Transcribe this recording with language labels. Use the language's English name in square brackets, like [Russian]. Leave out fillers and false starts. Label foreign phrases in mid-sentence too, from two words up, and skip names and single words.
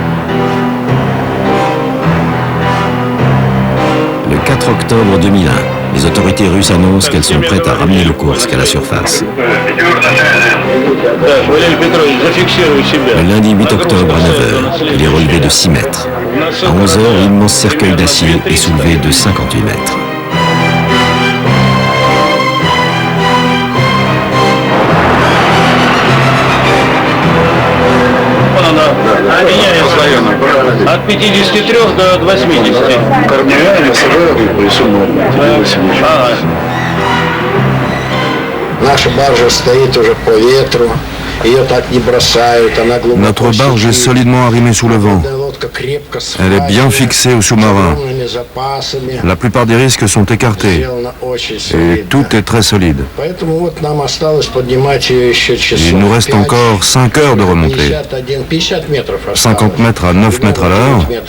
[French] Le 4 octobre 2001, les autorités russes annoncent qu'elles sont prêtes à ramener le Kursk à la surface. Le lundi 8 octobre à 9h, il est relevé de 6 mètres. À 11h, l'immense cercueil d'acier est soulevé de 58 mètres. [Russian] От 53 до 80. Наша баржа стоит уже по ветру, ее так не бросают, она глубоко. [French] Notre barge est solidement arrimée sous le vent. Elle est bien fixée au sous-marin. La plupart des risques sont écartés. Et tout est très solide. Il nous reste encore 5 heures de remontée. 50 mètres à 9 mètres à l'heure.